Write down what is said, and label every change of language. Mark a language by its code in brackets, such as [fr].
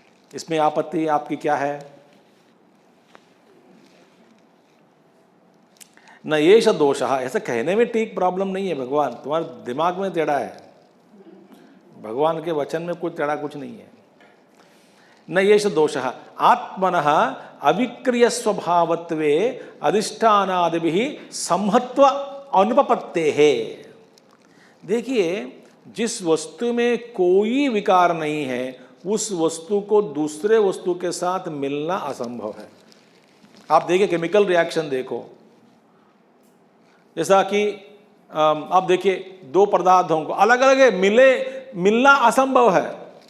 [hi] इसमें आपत्ति आपकी क्या है? [sa] न येष दोषः, [hi] ऐसा कहने में ठीक प्रॉब्लम नहीं है भगवान, तुम्हारे दिमाग में टेढ़ा है, भगवान के वचन में कुछ टेढ़ा कुछ नहीं है। [sa] न येष दोषः आत्मनः अविक्रिय स्वभावत्वे अधिष्ठानादिभिः संहत्व अनुपपत्तेः। [hi] देखिए, जिस वस्तु में कोई विकार नहीं है उस वस्तु को दूसरे वस्तु के साथ मिलना असंभव है। आप देखिए केमिकल रिएक्शन देखो, जैसा कि आप देखिए दो पदार्थों को अलग अलग मिलना असंभव है।